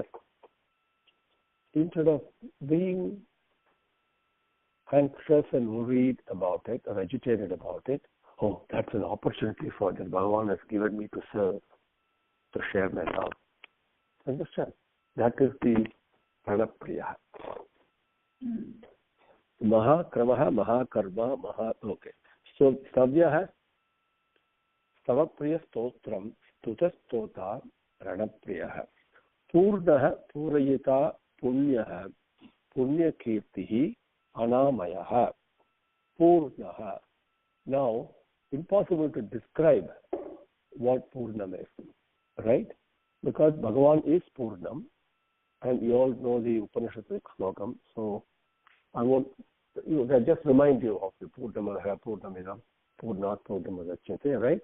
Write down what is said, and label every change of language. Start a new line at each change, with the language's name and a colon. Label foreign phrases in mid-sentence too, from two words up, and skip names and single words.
English: Instead of being anxious and worried about it or agitated about it, that's an opportunity for that Bhagavan has given me to serve, to share my love. Understand? That is the Pranapriya.
Sanskrit: Mahakramaha, Mahakarma, okay. So, Sathya Stavapriya Stotram, Stuta Stota, Pranapriya. Purnaha, Purayita, Punyaha, Punya Kirtihi, Anamayaha. Purnaha.
English: Now, impossible to describe what Purnam is, right? Because Bhagavan is Purnam, and you all know the Upanishadic Slokam, so I won't, just remind you of the
Sanskrit: Purnamadaha, Purnamidam, Purnat, Purnamadachyate,
English: right?